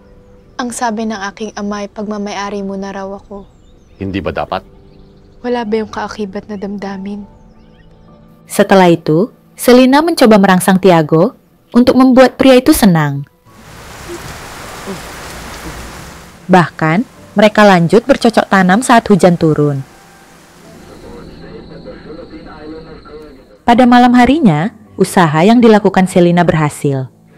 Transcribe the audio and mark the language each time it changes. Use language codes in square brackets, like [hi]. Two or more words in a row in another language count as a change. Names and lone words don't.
[tl] Ang sabi ng aking ama ay pagmamayari mo na raw ako. Hindi ba dapat? Wala ba yung kaakibat na damdamin? [id] Setelah itu, Selina mencoba merangsang Tiago untuk membuat pria itu senang. Bahkan, mereka lanjut bercocok tanam saat hujan turun. Pada malam harinya, usaha yang dilakukan Selina berhasil.